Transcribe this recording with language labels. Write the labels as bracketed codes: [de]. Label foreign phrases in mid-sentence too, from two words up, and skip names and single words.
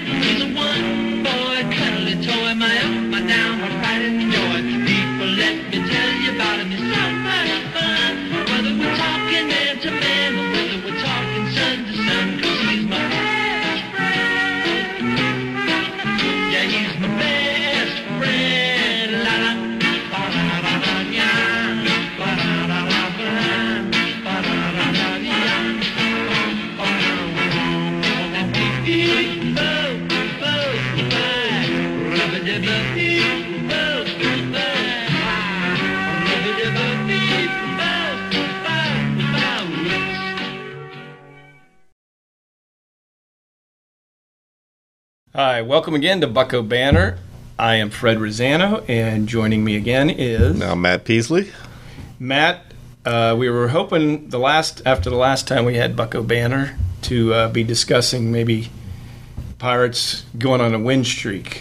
[en] He's a one-boy, cuddly toy, my up, my down, my pride and joy. People, let me tell you about him. He's so much fun. Whether we're talking man to man or whether we're talking son to son, 'cause he's my best friend. Yeah, he's my best friend. La la, ba da da da ya, ba da da da ba, ba da da da ya, ba da da da dee bo bo bye, rubba dee bo dee bo bye, rubba dee bo dee bo bye. Hi, welcome again to Bucco Banter. I am Fred Rossano, and joining me again is Now Matt Peaslee. Matt. We were hoping after the last time we had Bucco Banter to be discussing maybe Pirates going on a win streak.